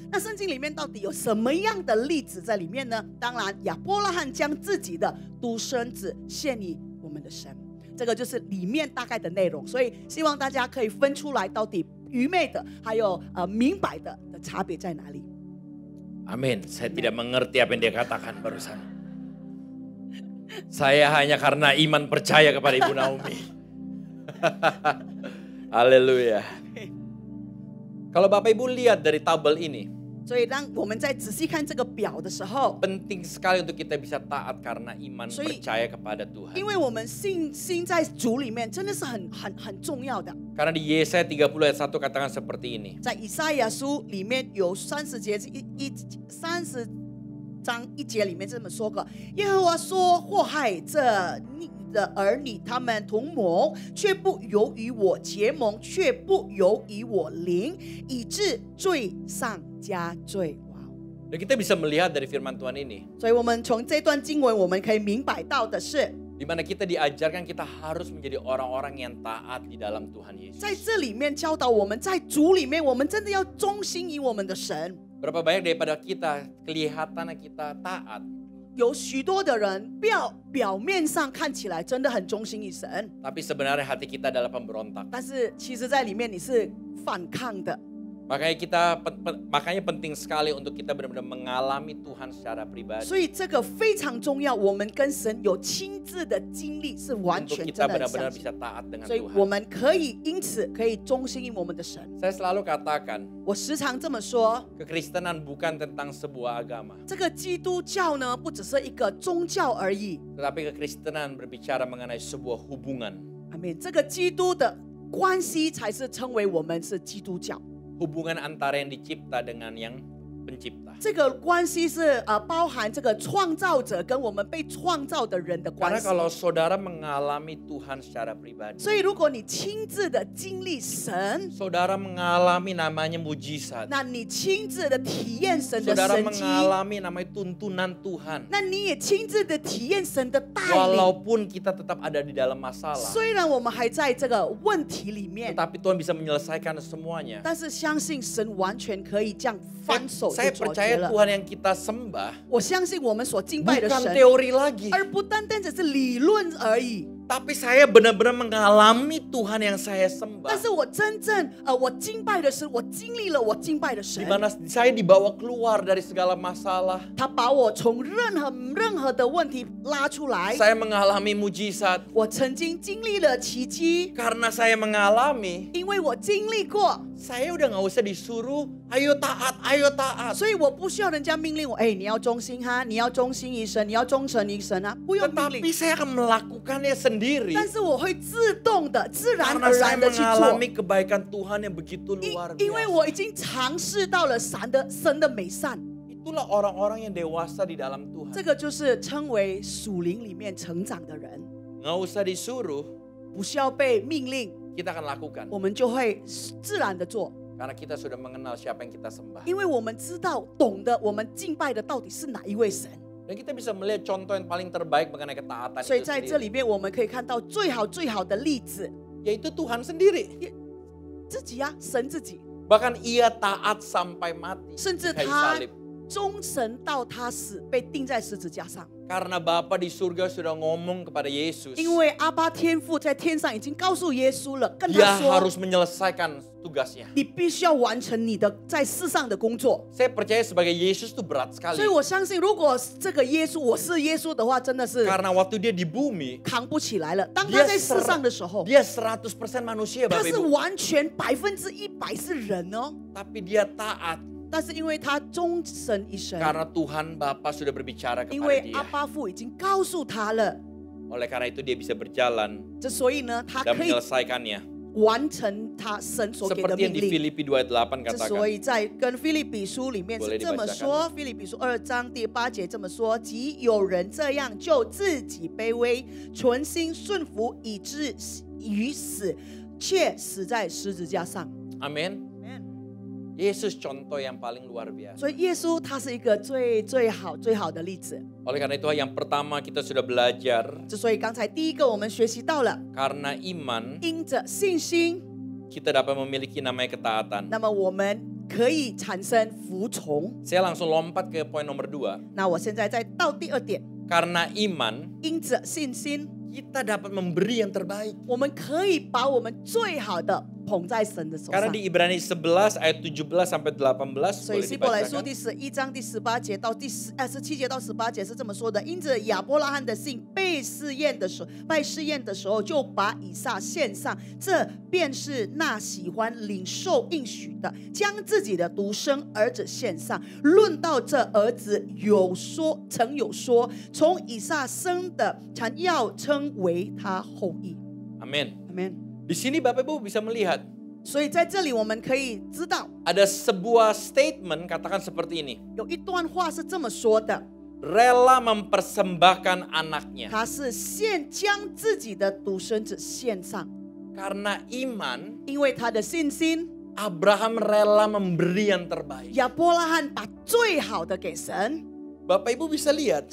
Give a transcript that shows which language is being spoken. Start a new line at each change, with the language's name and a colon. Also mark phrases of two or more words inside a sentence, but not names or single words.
Chinese: 那圣经里面到底有什么样的例子在里面呢？当然，亚伯拉罕将自己的独生子献于我们的神，这个就是里面大概的内容。所以希望大家可以分出来到底愚昧的还有明白的差别在哪里。
Indonesian: Amin. Saya tidak mengerti apa yang dia katakan barusan. Saya hanya karena iman percaya kepada Ibu Naomi. Haleluya. Kalau Bapak Ibu lihat dari tabel ini,
Chinese: 所以当我们在仔细看这个表的时候，
Indonesian: penting sekali untuk kita bisa taat karena iman percaya kepada Tuhan.
Chinese: 因为我们信心在主里面真的是很重要的。
Indonesian: Karena di Yesaya 30 ayat 1 katakan seperti ini.
Chinese: 在以赛亚书里面有30章1节里面这么说过：耶和华说，祸害这你的儿女，他们同谋，却不由于我结盟，却不由于我灵，以致罪上加罪。
Indonesian: Dan kita bisa melihat dari firman Tuhan ini,
Chinese: 所以我们从这段经文我们可以明白到的是，
Indonesian: di mana kita diajarkan kita harus menjadi orang-orang yang taat di dalam Tuhan Yesus.
Chinese: 在这里面教导我们，在主里面，我们真的要忠心于我们的神。
Indonesian: Berapa banyak daripada kita kelihatannya kita taat,
Chinese: 有许多的人表面上看起来真的很忠心于神，
Indonesian: tapi sebenarnya hati kita adalah pemberontak.
Chinese: 但是其实在里面你是反抗的。
Indonesian: Makanya penting sekali untuk kita benar-benar mengalami Tuhan secara pribadi.
Chinese: 所以这个非常重要，我们跟神有亲自的经历，是完
Indonesian: Untuk
Chinese: 全
Indonesian: kita
Chinese: 真的很
Indonesian: benar-benar
Chinese: 相信。
Indonesian: bisa taat dengan
Chinese: 所以我
Indonesian: Tuhan.
Chinese: 们可以因此可以忠心于我们的神。
Indonesian: Saya selalu katakan,
Chinese: 我时常这么说，
Indonesian: kekristenan bukan tentang sebuah agama,
Chinese: 这个基督教呢，不只是一个宗教而已。
Indonesian: tetapi kekristenan berbicara mengenai sebuah hubungan.
Chinese: 阿门。这个基督的关系才是称为我们是基督教。
Indonesian: Hubungan antara yang dicipta dengan yang pencipta.
Chinese: 这个关系是包含这个创造者跟我们被创造的人的关
Indonesian: Karena
Chinese: 系。
Indonesian: kalau saudara mengalami Tuhan secara pribadi,
Chinese: 所以如果你亲自的经历神，
Indonesian: saudara mengalami namanya mujizat,
Chinese: 那你亲自的体验神的
Indonesian: saudara
Chinese: 神迹，
Indonesian: mengalami namanya tuntunan Tuhan.
Chinese: 那你也亲自的体验神的带领。
Indonesian: Walaupun kita tetap ada di dalam masalah,
Chinese: 虽然我们还在这个问题里面，
Indonesian: tetapi Tuhan bisa menyelesaikan semuanya.
Chinese: 但是相信神完全可以这样翻手就
Indonesian: Saya
Chinese: 解决
Indonesian: percaya
Chinese: 了。
Indonesian: Tuhan yang kita sembah
Chinese: 我相信我们所敬拜的
Indonesian: bukan
Chinese: 神，
Indonesian: teori lagi,
Chinese: 而不单单只是理论而已。
Indonesian: tapi saya benar-benar mengalami Tuhan yang saya sembah.
Chinese: 但是我真正我敬拜的神，我经历了我敬拜的神
Indonesian: Di，mana saya dibawa keluar dari segala masalah.
Chinese: 他把我从任何的问题拉出来。
Indonesian: Saya mengalami mujizat
Chinese: 我曾经经历了奇迹，
Indonesian: karena saya mengalami.
Chinese: 因为我经历过，
Indonesian: Saya udah nggak usah disuruh, ayo taat, ayo taat.
Chinese: 所以我不需要人家命令我。哎，你要忠心哈，你要忠心于神，你要忠诚于神啊，不用命
Indonesian: Tetapi
Chinese: 令。
Indonesian: saya akan melakukannya sendiri
Chinese: 但是我会自动的、自然
Indonesian: karena
Chinese: 而
Indonesian: saya
Chinese: 然的去做
Indonesian: mengalami，kebaikan Tuhan yang begitu luar
Chinese: 因为
Indonesian: biasa.
Chinese: 我已经尝试到了神的美善。
Indonesian: Itulah orang-orang yang dewasa di dalam Tuhan.
Chinese: 这个就是称为属灵里面成长的人，
Indonesian: Nggak usah disuruh,
Chinese: 不需要被命令，
Indonesian: kita akan lakukan.
Chinese: 我们就会自然的做，
Indonesian: Karena kita sudah mengenal siapa yang kita sembah.
Chinese: 因为我们知道、懂得我们敬拜的到底是哪一位神。
Indonesian: Dan kita bisa melihat contoh yang paling terbaik mengenai ketaatan
Chinese: 所以
Indonesian: itu
Chinese: 在这
Indonesian: sendiri.
Chinese: 里面，我们可以看到最好的例子，
Indonesian: Yaitu Tuhan sendiri.
Chinese: 自己啊，神自己，
Indonesian: Bahkan ia taat sampai mati
Chinese: 甚至
Indonesian: di kayu
Chinese: 他
Indonesian: salib.
Chinese: 忠诚到他死，被钉在十字架上。
Indonesian: Karena Bapa di surga sudah ngomong kepada Yesus,
Chinese: 因为阿爸天父在天上已经告诉耶稣了，跟
Indonesian: Dia
Chinese: 他说
Indonesian: harus menyelesaikan tugasnya.
Chinese: 你必须要完成你的在世上的工作。
Indonesian: Saya percaya sebagai Yesus itu berat
Chinese: 所
Indonesian: sekali.
Chinese: 以我相信，如果这个耶稣，我是耶稣的话，真的是
Indonesian: Karena waktu dia di bumi,
Chinese: 扛不起来了。当他在世上的时候，
Indonesian: dia 100% manusia
Chinese: 他
Indonesian: Bapak
Chinese: 是
Indonesian: Ibu.
Chinese: 完全100%是人哦，
Indonesian: Tapi dia taat
Chinese: 但是因为他忠神一生，
Indonesian: karena Tuhan Bapa sudah berbicara
Chinese: 因
Indonesian: kepada
Chinese: 为阿
Indonesian: dia.
Chinese: 爸父已经告诉他了，
Indonesian: Oleh karena itu dia bisa berjalan
Chinese: 这所以呢，他
Indonesian: dan
Chinese: 可以
Indonesian: menyelesaikannya.
Chinese: 完成他神所给的
Indonesian: Seperti yang
Chinese: 命
Indonesian: di
Chinese: 令。
Indonesian: Filipi 2 ayat 8
Chinese: 之
Indonesian: katakan.
Chinese: 所以在跟腓立比书里面
Indonesian: Boleh
Chinese: 是这么
Indonesian: dibacakan
Chinese: 说，腓立比书2章第8节这么说：即有人这样，就自己卑微，存心顺服，以至于死，却死在十字架上。
Indonesian: Amin. Yesus contoh yang paling luar biasa.
Chinese: 所以耶稣他是一个最好的例子。
Indonesian: Oleh karena itu yang pertama kita sudah belajar
Chinese: 之所以刚才第一个我们学习到了，
Indonesian: karena iman
Chinese: 因着信心，
Indonesian: kita dapat memiliki namanya ketaatan.
Chinese: 那么我们可以产生服从。
Indonesian: Saya langsung lompat ke poin nomor 2.
Chinese: 那我现在再到第二点，
Indonesian: Karena iman
Chinese: 因着信心，
Indonesian: kita dapat memberi yang terbaik.
Chinese: 我们可以把我们最好的捧在神的手
Indonesian: Karena
Chinese: 上。
Indonesian: di Ibrani 11 ayat 17 sampai 18
Chinese: 所以
Indonesian: boleh
Chinese: 希伯来书
Indonesian: dibacakan.
Chinese: 第11章第18节到17节到18节是这么说的：因着亚伯拉罕的信被试验的时候，就把以撒献上，这便是那喜欢领受应许的，将自己的独生儿子献上。论到这儿子曾有说，从以撒生的，才要称为他后裔。
Indonesian: Amin.
Chinese: Amen。
Indonesian: Di sini Bapak Ibu bisa melihat
Chinese: 所以在这里我们可以知道，
Indonesian: ada sebuah statement katakan seperti ini.
Chinese: 有一段话是这么说的。
Indonesian: Rela mempersembahkan anaknya.
Chinese: 他是将自己的独生子献上，
Indonesian: Karena iman
Chinese: 因为他的信心，
Indonesian: Abraham rela memberi yang terbaik.
Chinese: 亚伯拉罕把最好的给神。
Indonesian: Bapak Ibu bisa lihat